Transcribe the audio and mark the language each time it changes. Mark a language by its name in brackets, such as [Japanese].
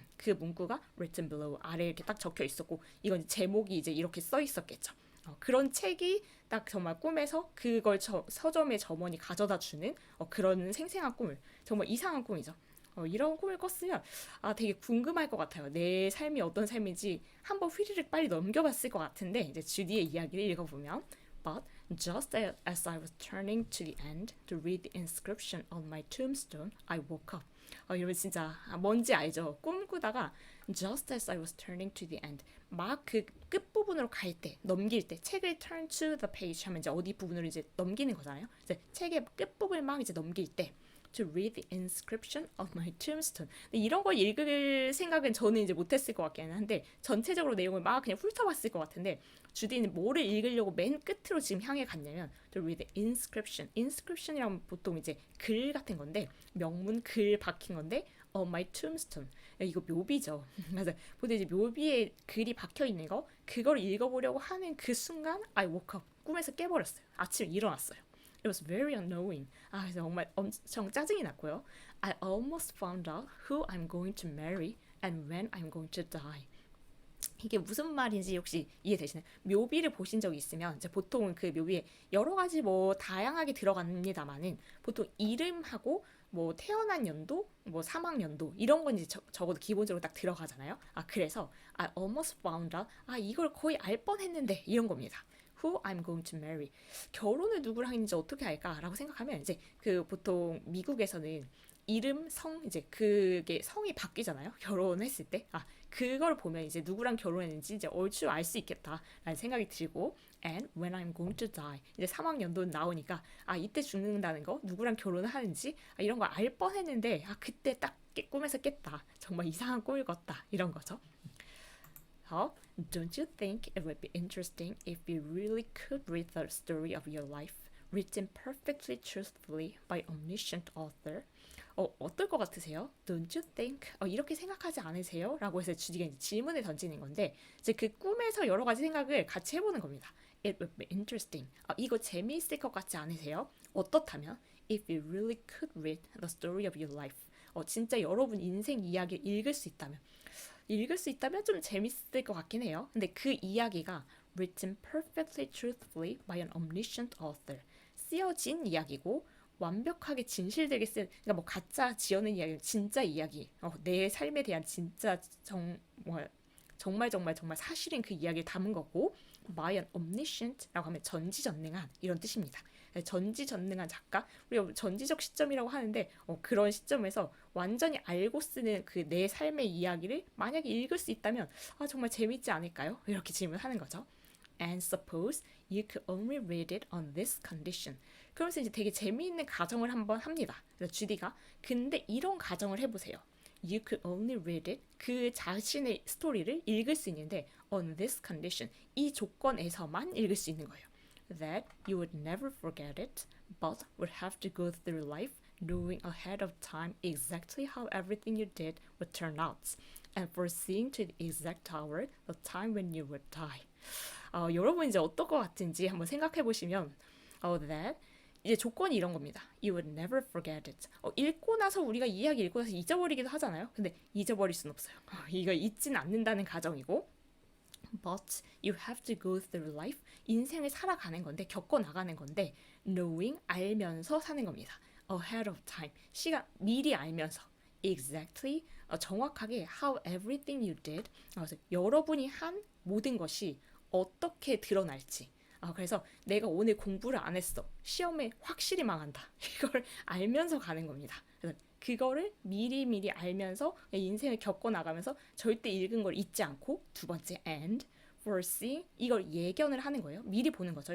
[Korean] 그 문구가 [English] written below [Korean] 아래에 이렇게 딱 적혀 있었고 이건 제목이 이제 이렇게 써 있었겠죠. 그런 책이 딱 정말 꿈에서 그걸 서점의 점원이 가져다 주는 그런 생생한 꿈을 정말 이상한 꿈이죠. 이런 꿈을 꿨으면 되게 궁금할 것 같아요. 내 삶이 어떤 삶인지 한번 휘리릭 빨리 넘겨봤을 것 같은데 이제 주디의 이야기를 읽어보면 [English] But just as I was turning to the end to read the inscription on my tombstone, I woke up. [Korean] 여러분 진짜 뭔지 알죠? 꿈꾸다가 [English] just as I was turning to the end [Korean] 막 그 끝부분으로 갈 때, 넘길 때 책을 [English] turn to the page [Korean] 하면 이제 어디 부분으로 이제 넘기는 거잖아요. 이제 책의 끝부분을 막 이제 넘길 때 [English] to read the inscription of my tombstone. [Korean] 근데 이런 걸 읽을 생각은 저는 이제 못했을 것 같기는 한데 전체적으로 내용을 막 그냥 훑어봤을 것 같은데 주디는 뭐를 읽으려고 맨 끝으로 지금 향해 갔냐면 [English] to read the inscription. [Korean] inscription이라면 보통 이제 글 같은 건데 명문 글 박힌 건데 [English] my tombstone. [Korean] 이거 묘비죠. 맞아. 보통 이제 묘비에 글이 박혀 있는 거 그걸 읽어보려고 하는 그 순간 [English] I woke up. [Korean] 꿈에서 깨버렸어요. 아침에 일어났어요. [English] It was very annoying. [Korean] 그래서 정말 엄청 짜증이 났고요. [English] I almost found out who I'm going to marry and when I'm going to die. [Korean] 이게 무슨 말인지 혹시 이해되시나요? 묘비를 보신 적이 있으면 이제 보통은 그 묘비에 여러 가지 뭐 다양하게 들어갑니다만은 보통 이름하고 뭐 태어난 연도, 뭐 사망 연도 이런 건 이제 적어도 기본적으로 딱 들어가잖아요. 그래서 [English] I almost found out [Korean] 이걸 거의 알 뻔했는데 이런 겁니다. [English] Who I'm going to marry. [Korean] 결혼을 누구랑 했는지 어떻게 알까라고 생각하면 이제 그 보통 미국에서는 이름, 성 이제 그게 성이 바뀌잖아요. 결혼했을 때. 그걸 보면 이제 누구랑 결혼했는지 이제 얼추 알 수 있겠다라는 생각이 들고 [English] and when I'm going to die. [Korean] 이제 사망 연도는 나오니까 이때 죽는다는 거, 누구랑 결혼을 하는지 이런 거 알 뻔했는데 그때 딱 꿈에서 깼다. 정말 이상한 꿈을 꿨다. 이런 거죠. [English] Don't you think it would be interesting if you really could read the story of your life, written perfectly truthfully by omniscient author? [Korean] 어떨 것 같으세요? [English] Don't you think? [Korean] 이렇게 생각하지 않으세요? 라고 해서 주디가 이제 질문을 던지는 건데 이제 그 꿈에서 여러 가지 생각을 같이 해보는 겁니다. [English] It would be interesting. [Korean] 이거 재미있을 것 같지 않으세요? 어떻다면? [English] If you really could read the story of your life. [Korean] 진짜 여러분 인생 이야기를 읽을 수 있다면 좀 재밌을 것 같긴 해요. 근데 그 이야기가 [English] written perfectly truthfully by an omniscient author. [Korean] 쓰여진 이야기고 완벽하게 진실되게 쓴, 그러니까 뭐 가짜 지어낸 이야기, 진짜 이야기, 내 삶에 대한 진짜 정말 사실인 그 이야기를 담은 거고 [English] by an omniscient [Korean] 라고 하면 전지전능한 이런 뜻입니다. 전지전능한 작가, 우리가 전지적 시점이라고 하는데 그런 시점에서 완전히 알고 쓰는 그 내 삶의 이야기를 만약에 읽을 수 있다면 정말 재밌지 않을까요? 이렇게 질문하는 거죠. [English] And suppose you could only read it on this condition. [Korean] 그러면서 이제 되게 재미있는 가정을 한번 합니다. 그래서 주디가 근데 이런 가정을 해보세요. [English] You could only read it. [Korean] 그 자신의 스토리를 읽을 수 있는데 [English] on this condition. [Korean] 이 조건에서만 읽을 수 있는 거예요. [English] That you would never forget it, but would have to go through life knowing ahead of time exactly how everything you did would turn out, and foreseeing to the exact hour the time when you would die. [Korean] 여러분 이제 어떨 것 같은지 한번 생각해 보시면, [English] that [Korean] 이제 조건이 이런 겁니다. [English] You would never forget it. [Korean] 읽고 나서 우리가 이야기 읽고 나서 잊어버리기도 하잖아요. 근데 잊어버릴 순 없어요. 이거 잊진 않는다는 가정이고. [English] But you have to go through life. [Korean] 인생을 살아가는 건데, 겪어나가는 건데, [English] knowing, [Korean] 알면서 사는 겁니다. [English] Ahead of time. [Korean] 시간, 미리 알면서. [English] Exactly, [Korean] 정확하게 [English] how everything you did. [Korean] 그래서 여러분이 한 모든 것이 어떻게 드러날지. 그래서 내가 오늘 공부를 안 했어. 시험에 확실히 망한다. 이걸 알면서 가는 겁니다. 그래서 그거를 미리 알면서 인생을 겪어나가면서 절대 읽은 걸 잊지 않고 두 번째 [English] and foresee [Korean] 이걸 예견을 하는 거예요. 미리 보는 거죠.